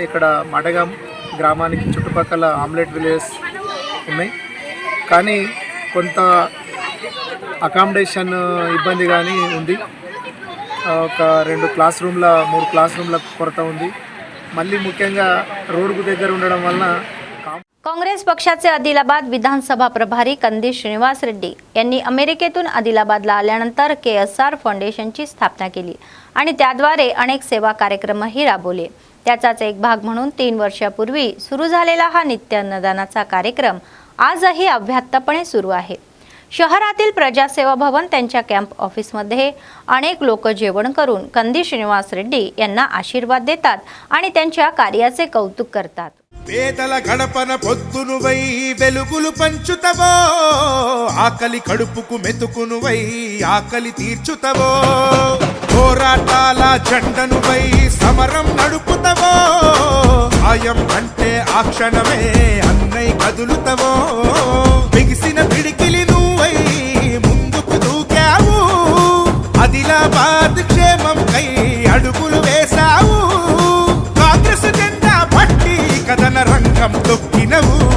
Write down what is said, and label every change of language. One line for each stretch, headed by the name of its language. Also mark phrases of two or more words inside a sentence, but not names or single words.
Telugu: ఇక్కడ మడగాం గ్రామానికి చుట్టుపక్కల
English: hamlet villages
Telugu: ఉన్నాయి, కానీ కొంత అకామిడేషన్ ఇబ్బంది కానీ ఉంది. ఒక 2
English: class rooms
Telugu: 3
English: class rooms
Telugu: కొరత ఉంది. మళ్ళీ ముఖ్యంగా रोडకు దగ్గర ఉండడం వలన
Marathi: काँग्रेस पक्षाचे आदिलाबाद विधानसभा प्रभारी कंदी श्रीनिवास रेड्डी यांनी अमेरिकेतून आदिलाबादला आल्यानंतर KSR फाउंडेशनची स्थापना केली आणि त्याद्वारे अनेक सेवा कार्यक्रमही राबवले. त्याचाच एक भाग म्हणून 3 वर्षापूर्वी सुरू झालेला हा नित्य अन्नदानाचा कार्यक्रम आजही अव्याहतपणे सुरू आहे. शहरातील प्रजासेवा भवन त्यांच्या
English: camp office
Marathi: अनेक लोक जेवण करून कंदी श्रीनिवास रेड्डी यांना आशीर्वाद देतात आणि त्यांच्या कार्याचे कौतुक करतात.
Telugu: పేదల గడపన పొద్దునువై వెలుగులు పంచుతవో, ఆకలి కడుపుకు మెతుకునువై ఆకలి తీర్చుతవో, పోరాటాల జెండనువై సమరం నడుపుతవో, సాయం అంటే ఆ క్షణమే అన్నై కదులుతవో, బిగిసిన పిడికిలి నువ్వై ముందుకు దూకావు, ఆదిలాబాద్ క్షేమం కై అడుగులు వేశావు, కాంగ్రెస్ జెండా పట్టి కథన రంగం తొక్కినవు,